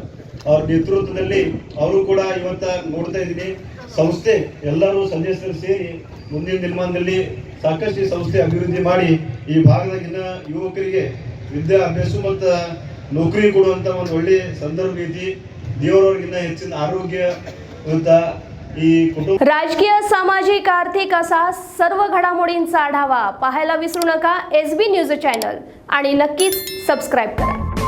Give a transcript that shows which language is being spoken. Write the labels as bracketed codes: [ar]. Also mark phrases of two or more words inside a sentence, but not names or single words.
[kn] ಅವ್ರ ನೇತೃತ್ವದಲ್ಲಿ ಅವರು ಕೂಡ ಇವತ್ತ ನೋಡ್ತಾ ಇದ್ದೀನಿ. ಸಂಸ್ಥೆ ಎಲ್ಲರೂ ಸದಸ್ಯರು ಸೇರಿ ಮುಂದಿನ ದಿನಮಾನದಲ್ಲಿ ಸಾಕಷ್ಟು ಈ ಸಂಸ್ಥೆ ಅಭಿವೃದ್ಧಿ ಮಾಡಿ ಈ ಭಾಗದಾಗಿನ ಯುವಕರಿಗೆ ವಿದ್ಯಾಭ್ಯಾಸ ಮತ್ತು ನೌಕರಿ ಕೊಡುವಂಥ ಒಂದು ಒಳ್ಳೆ ಸಂದರ್ಭ ಐತಿ. ದೇವರವ್ರಿಗಿನ್ನ ಹೆಚ್ಚಿನ ಆರೋಗ್ಯ ಇವತ್ತ [mr] राजकीय, सामाजिक, आर्थिक असा सर्व घडामोडींचा आढावा पाहायला विसरू नका SB न्यूज चॅनल आणि नक्कीच सबस्क्राईब करा.